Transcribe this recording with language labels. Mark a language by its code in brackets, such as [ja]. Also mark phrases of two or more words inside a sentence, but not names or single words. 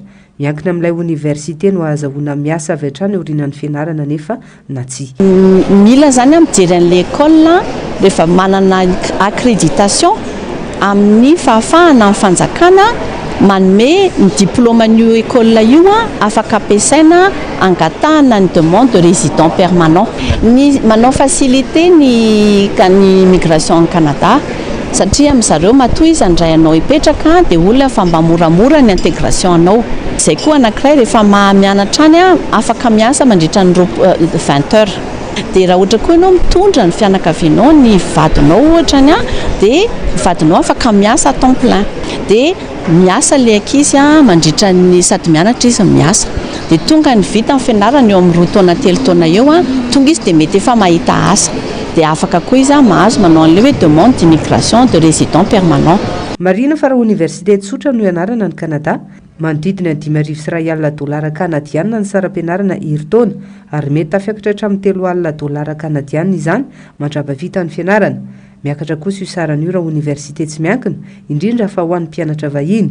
[mg] Miankina amin'ilay université no ahazahoana miasa avy hatrany aorian'ny fianarana nefa na tsy. Mila zany mijery an'ilay école rehefa manana accréditation amin'ny fahafahana ny fanjakana manome ny diplôman'io école io afaka ampiasaina angatahana ny [fr] demande de résident permanent. [mg] Ny manao facilité ny [fr] migration au Canada [mg] satria amin'zareo matoy izy andray anao hipetraka dia olona fa mba moramora ny intégration anao. Izay koa anankiray rehefa mianatra any afaka miasa mandritra ny 20 heures. Dia raha ohatra koa ianao mitondra ny fianakavianao ny vadinao ohatra any dia vadinao afaka miasa [fr] temps plein. [mg] Dia miasa le ankizy mandritra ny sady mianatra izy miasa. Dia tonga ny vita ny fianarana eo amin'ny 2 taona 3 taona eo tonga izy dia mety efa mahita asa. Dia afaka koa izy mahazo manao an'ilay hoe [fr] demande d'immigration de résident permanent. [mg] Marina fa raha université tsotra no ianarana ny Canada, manodidina $10,000 kanadiana ny saram-pianarana herintaona ary mety tafiakatra hatramin'ny $3,000 kanadiana izany mandraba vita ny fianarana. Miakatra kosa io sarany io raha université tsy miankina, indrindra fa ho an'ny mpianatra vahiny.